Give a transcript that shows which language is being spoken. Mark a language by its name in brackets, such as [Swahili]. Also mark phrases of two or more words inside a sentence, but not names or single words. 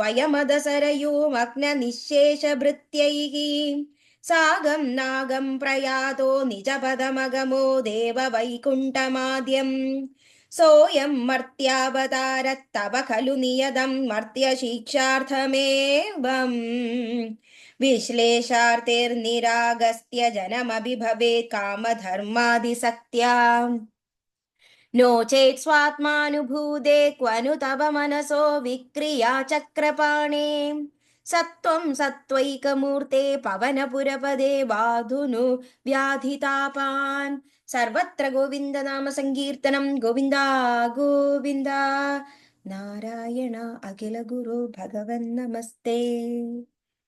[Sanskrit] स्वयमदसरयोमग्ननिःशेषभृत्यैः सागं नागं प्रयातो निजपदमगमो देववैकुण्ठमाद्यम् सोऽयं मर्त्यावतारस्तव खलु नियतं मर्त्यशिक्षार्थमेवम् विश्लेषार्थिर्निरागस्त्य जनमभिभवेत् कामधर्मादिसक्त्या नो चेत् स्वात्मानुभूते क्वनु तव मनसो विक्रिया चक्रपाणे സത്വം സത്വൈകമൂർത്തെ പവനപുരപദേ ബാധുനു വ്യാധിതാപാൻ. [Malayalam] സർവത്ര ഗോവിന്ദനാമ സങ്കീർത്തനം. ഗോവിന്ദ ഗോവിന്ദ. [Sanskrit] നാരായണ അഖില ഗുരു ഭഗവൻ നമസ്തേ.